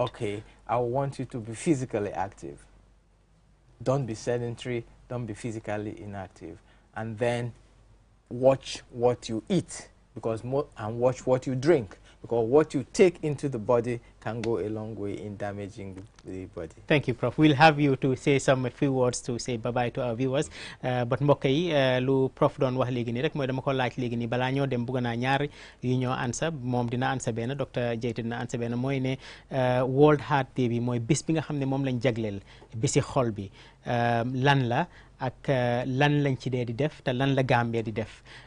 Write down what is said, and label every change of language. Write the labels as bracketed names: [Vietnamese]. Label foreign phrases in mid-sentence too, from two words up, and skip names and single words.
[English] Okay, I want you to be physically active. Don't be sedentary, don't be physically inactive. And then watch what you eat, and watch what you drink, because what you take into the body can go a long way in damaging the body. Thank you, Prof. We'll have you to say a few words to say bye-bye to our viewers. [Wolof] But mbokk yi lu Prof doon wax léegi nii rek mooy dama ko laaj léegi nii balaa ñoo dem bëgg naa ñaar yu ñoo ansa, moom dina ansa benn, Dr. Jaiteh dina ansa benn, mooy ne World Heart Day bi mooy bis bi nga xam ne moom lañ jagleel bisi xol bi lan la ak lan lañ ci dee di def te lan la Gambia di def.